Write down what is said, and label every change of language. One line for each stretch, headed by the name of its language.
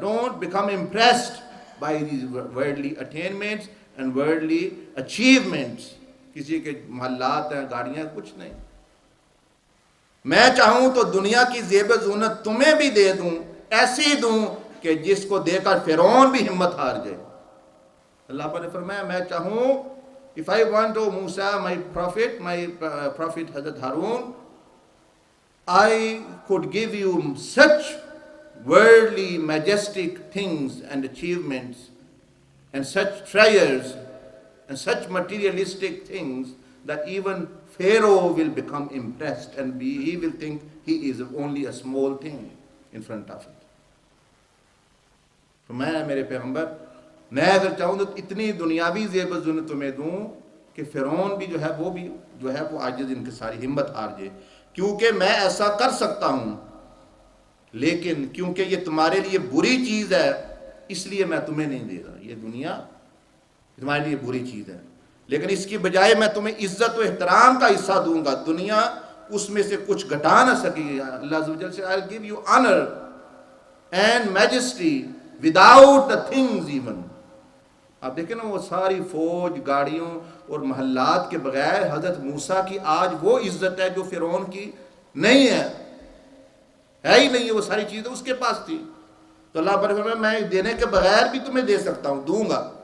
English: Don't become impressed by these worldly attainments and worldly achievements.
Urdu: کسی کے محلات ہیں, گاڑیاں, کچھ نہیں. میں چاہوں تو دنیا کی زیب زونت تمہیں بھی دے دوں, ایسی دوں کہ جس کو دے کر فرعون بھی ہمت ہار جائے. اللہ پاک نے فرمایا میں چاہوں,
English: if I want to Musa, my prophet Hazrat Harun, I could give you such worldly majestic things and achievements and such treasures and such materialistic things that even Pharaoh will become impressed and he will think he is only a small thing in front of it.
Urdu: تو میں میرے پیغمبر میں اگر چاہوں تو اتنی دنیاوی زیب و زینت تمہیں دوں کہ فرعون بھی جو ہے وہ عاجز انکساری ہمت ہار جائے، کیونکہ میں ایسا کر سکتا ہوں، لیکن کیونکہ یہ تمہارے لیے بری چیز ہے اس لیے میں تمہیں نہیں دے رہا. یہ دنیا تمہارے لیے بری چیز ہے، لیکن اس کی بجائے میں تمہیں عزت و احترام کا حصہ دوں گا، دنیا اس میں سے کچھ گھٹا نہ سکے گی. اللہ عز و جل سے
English: I'll give you honor and majesty without the things even.
Urdu: آپ دیکھیں نا وہ ساری فوج گاڑیوں اور محلات کے بغیر حضرت موسیٰ کی آج وہ عزت ہے جو فرعون کی نہیں ہے ہی نہیں ہے، وہ ساری چیزیں اس کے پاس تھی. تو اللہ پر فرمایا میں دینے کے بغیر بھی تمہیں دے سکتا ہوں، دوں گا.